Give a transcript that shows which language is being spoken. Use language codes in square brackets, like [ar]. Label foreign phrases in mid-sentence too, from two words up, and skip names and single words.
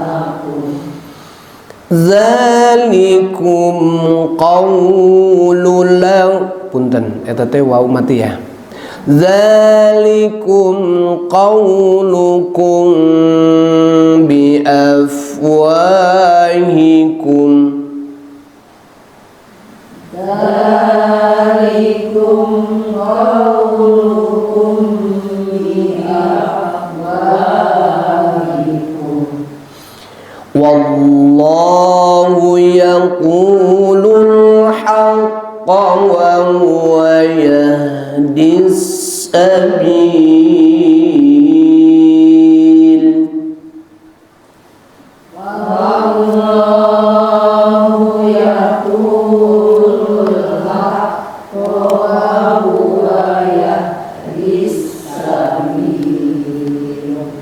[ar] ذلكم قول [su] punten eta teh wau mati ya. [ar] ذلكم قولكم بأفواهكم. ذلكم قولكم بأفواهكم. والله يقول الحق وهو يهدي السبيل. والله يقول الحق وهو يهدي السبيل.